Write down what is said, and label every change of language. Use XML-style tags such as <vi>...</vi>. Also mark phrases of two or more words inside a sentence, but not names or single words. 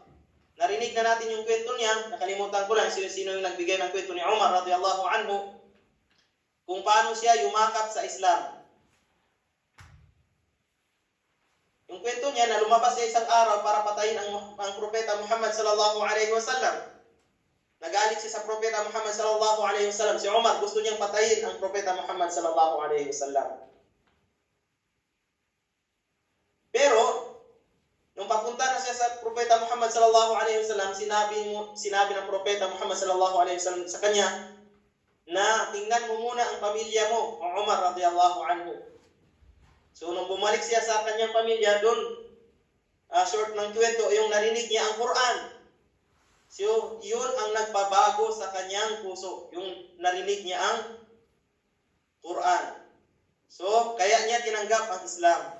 <tl>Narinig na natin yung kwento niya, nakalimutan ko lang sino yung nagbigay ng kwento ni Umar</tl> <ar>رضي الله عنه,</ar> <tl>kung paano siya yumakap sa Islam. Yung kwento niya na lumabas siya isang araw para patayin ang Propeta Muhammad</tl> <ar>صلى الله عليه وسلم.</ar> <tl>Nagalit siya sa Propeta Muhammad</tl> <ar>صلى الله عليه وسلم.</ar> <tl>Si Umar gusto niyang patayin ang Propeta Muhammad</tl> <ar>صلى الله عليه وسلم.</ar> <tl>Pero nung papunta na siya sa Propeta Muhammad</tl> <ar>صلى الله عليه وسلم,</ar> <tl>sinabi ng Propeta Muhammad</tl> <ar>صلى الله عليه وسلم</ar> <tl>sa kanya na tingnan mo muna ang pamilya mo, Umar</tl> <ar>رضي الله عنه.</ar> <tl>So nung bumalik siya sa kanyang pamilya, doon short ng kwento, yung narinig niya ang Quran. So, yun ang nagpabago sa kanyang puso. Yung narinig niya ang Quran. So, kaya niya tinanggap ang Islam.</tl>